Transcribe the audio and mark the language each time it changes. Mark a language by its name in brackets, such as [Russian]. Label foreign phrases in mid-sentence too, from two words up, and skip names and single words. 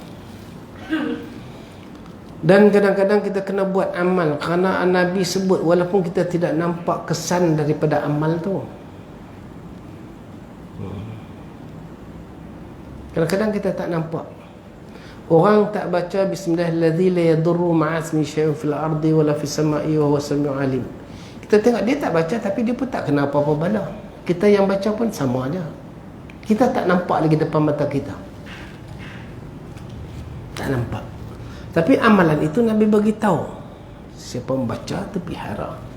[Malay] Dan kadang-kadang kita kena buat amal, kerana Nabi sebut walaupun kita tidak nampak kesan daripada amal tu. Kadang-kadang kita tak nampak. Orang tak baca [Arabic] بسم الله الرحمن الرحيم لا يضر مع اسمه شيء في الأرض ولا في السماء وهو السميع العليم. [Malay] Kita tengok dia tak baca, tapi dia pun tak kena apa-apa bala. Kita yang baca pun sama aja. Kita tak nampak lagi depan mata kita. Tak nampak. Tapi amalan itu Nabi bagi tahu. Siapa membaca tu pelihara.